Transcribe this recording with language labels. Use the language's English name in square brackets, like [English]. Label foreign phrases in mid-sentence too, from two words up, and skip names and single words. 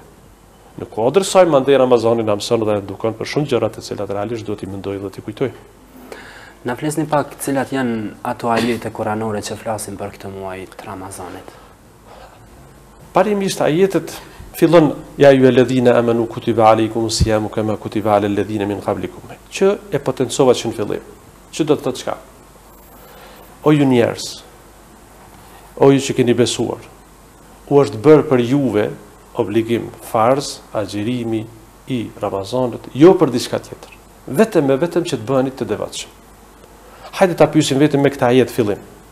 [Albanian] Në kuadër saj mandej Ramazani na mëson dhe edukon për shumë gjëra të cilat realisht do t'i mendoj dhe t'i kujtoj. Na flisni pak cilat janë ato ajete kuranore që flasin për këtë muaj të Ramazanit. Parimisht ajetet fillon [Arabic] يا أيها الذين آمنوا كتب عليكم الصيام كما كتب على الذين من قبلكم. [Albanian] Që e potencova që në fillim. Që do të thotë çka? O ju njerëz, o ju që keni besuar, u është bërë për juve obligim farz, agjërimi i Ramazanit, jo për diçka tjetër. Vetëm që të bëheni të devotshëm. Hajde ta pyesim vetëm me këtë ajet fillim.